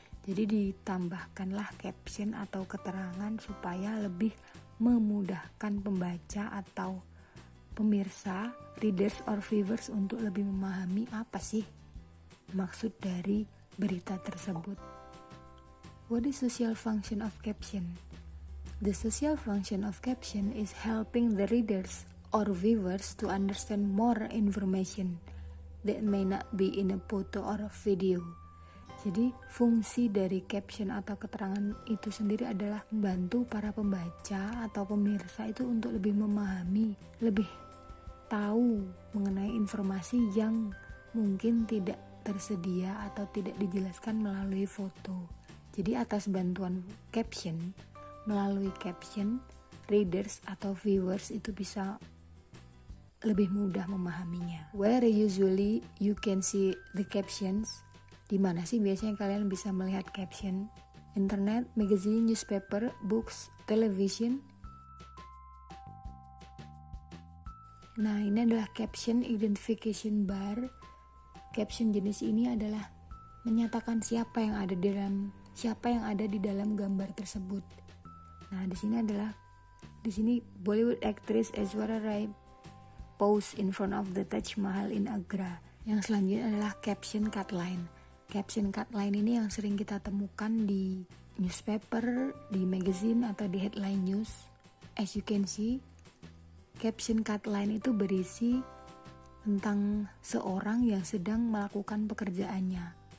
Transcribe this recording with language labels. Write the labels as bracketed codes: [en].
[id] Jadi ditambahkanlah caption atau keterangan supaya lebih memudahkan pembaca atau pemirsa, [en] readers or viewers [id] untuk lebih memahami apa sih maksud dari berita tersebut. [en] What is social function of caption? The social function of caption is helping the readers or viewers to understand more information that may not be in a photo or a video. [id] Jadi fungsi dari caption atau keterangan itu sendiri adalah membantu para pembaca atau pemirsa itu untuk lebih memahami, lebih tahu mengenai informasi yang mungkin tidak tersedia atau tidak dijelaskan melalui foto. Jadi atas bantuan caption, melalui caption, readers atau viewers itu bisa lebih mudah memahaminya. [en] Where usually you can see the captions? [id] Di mana sih biasanya kalian bisa melihat caption? [en] Internet, magazine, newspaper, books, television. [id] Nah, ini adalah caption identification bar. Caption jenis ini adalah menyatakan siapa yang ada di dalam gambar tersebut. Nah, di sini [en] Bollywood actress Aishwarya Rai pose in front of the Taj Mahal in Agra. [id] Yang selanjutnya adalah caption cutline. Caption cutline ini yang sering kita temukan di newspaper, di magazine atau di headline news. [en] As you can see, [id] caption cutline itu berisi tentang seorang yang sedang melakukan pekerjaannya.